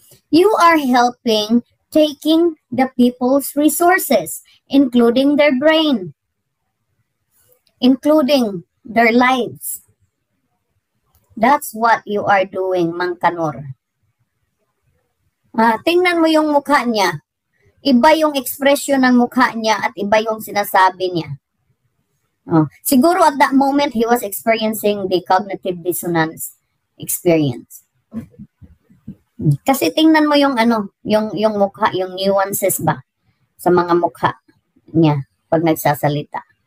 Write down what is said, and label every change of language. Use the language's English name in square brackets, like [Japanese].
[English] You are helping taking the people's resources, including their brain, including their lives. That's what you are doing, Mang Kanor. [Filipino] Tingnan mo yung mukha niya. Iba yung ekspresyon ng mukha niya at iba yung sinasabi niya. Siguro [English] at that moment, he was experiencing the cognitive dissonance experience. [Filipino] Kasi tingnan mo yung yung mukha, yung nuances ba sa mga mukha niya pag nagsasalita.